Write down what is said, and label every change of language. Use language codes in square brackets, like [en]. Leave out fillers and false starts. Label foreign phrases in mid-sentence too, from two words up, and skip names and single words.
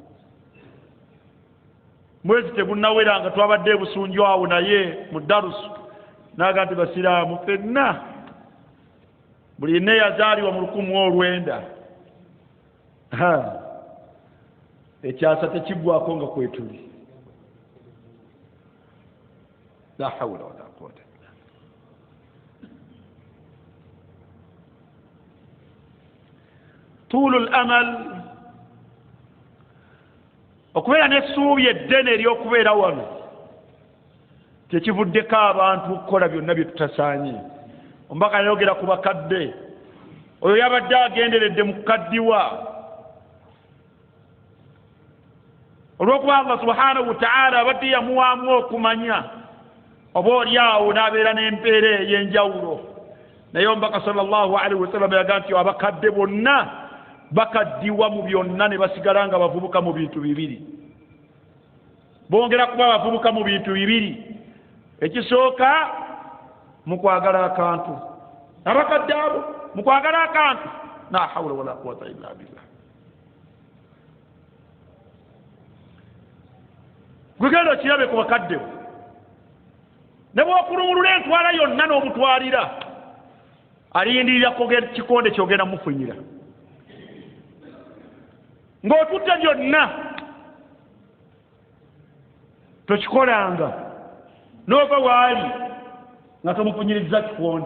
[lg] Mwezi tegunnawera nga twabadde ebusunju awo naye mu darusu n'aga nti basiraamu ffenna buli yenna yazaalibwa mu 1900 ekyasa tekiggwako nga kwetuli. [ar] لا حول ولا قوة إلا بالله. طول الأمل, [lg] okubeera n'essuubi eddene ery'okubeera wano tekivuddeko abantu okukola byonna bye tutasaanye. Omubaka yayogera ku bakadde, oyo yabadde agenderedde mu kukaddiwa olw'okuba [ar] الله سبحانه وتعالى [lg] abadde yamuwaamu okumanya oba oli awo n'abeera n'empeera ey'enjawulo. Naye omubaka [ar] صلى الله عليه وسلم [lg] yagaa nti abakadde bonna bakaddiwa mu byonna ne basigala nga bavubuka mu bintu bibiri. Bongera kuba bavubuka mu bintu bibiri. Ekisooka mu kwagala akantu, abakadde abo mu kwagala akantu. [ar] لا حول ولا قوة إلا بالله. [lg] Gugenda okirabe ku bakadde bo, ne bw'okulungulula entwala yonna n'omutwalira alindirira kikonde kyogenda mufunyira ng'otutte byonna tokikolanga n'ova waali nga tomufunyiriza kikonde.